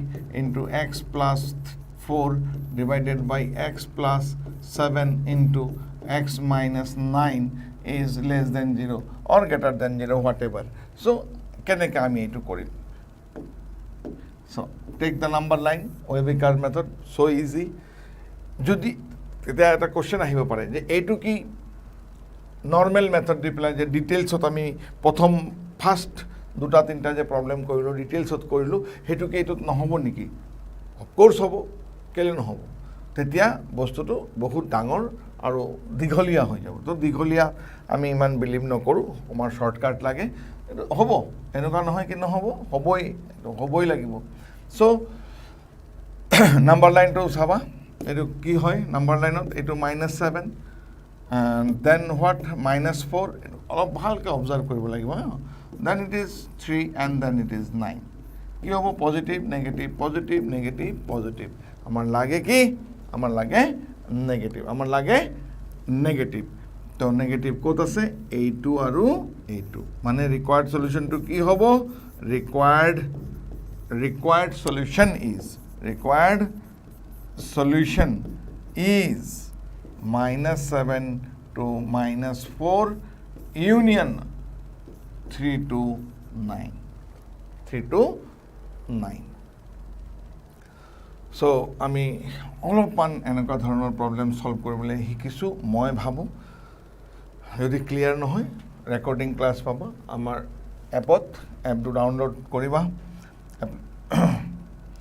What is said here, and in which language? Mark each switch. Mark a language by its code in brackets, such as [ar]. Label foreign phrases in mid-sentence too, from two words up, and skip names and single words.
[en] into x plus 4 divided by x plus 7 into x minus 9 is less than 0 or greater than 0 whatever so [as] কেনেকৈ আমি এইটো কৰিম [en] so take the number line ৱিকাৰ method so easy [as] যদি তেতিয়া এটা কোশ্চেন আহিব পাৰে যে এইটো কি [en] normal method [as] দি পেলাই যে ডিটেইলছত আমি প্ৰথম ফার্স্ট দুটা তিনটা যে প্ৰবলেম কৰিলোঁ ডিটেইলছত কৰিলোঁ হেতুকে এইটোত নহ'ব নেকি অফক'ৰ্ছ হ'ব কেলে নহ'ব তেতিয়া বস্তুটো বহুত ডাঙৰ আৰু দীঘলীয়া হৈ যাব তো দীঘলীয়া আমি ইমান বিলিভ নকৰোঁ আমাৰ শৰ্টকাট লাগে হ'ব এনেকুৱা নহয় কি নহ'ব হ'বই লাগিব চ' [en] number lineটো [as] চাবা এইটো কি হয় [en] number lineত [as] এইটো -7 [en] and then what -4 [as] অলপ ভালকৈ অবজাৰ্ভ কৰিব লাগিব [en] then it is 3 and then it is 9 [as] কি হ'ব [en] positive negative positive negative positive [as] আমাৰ লাগে কি আমাৰ লাগে নেগেটিভ তো নেগেটিভ ক'ত আছে এইটো আৰু এইটো মানে [en] required solutionটো [as] কি হ'ব [en] required solution is -7 to -4 union 3 to 9 [as] so আমি অলপমান এনেকুৱা ধৰণৰ প্ৰবলেম সলভ কৰিবলৈ শিকিছোঁ মই ভাবোঁ যদি ক্লিয়াৰ নহয় [en] recording class [as] পাবা আমাৰ [en] appটো download [as] কৰিবা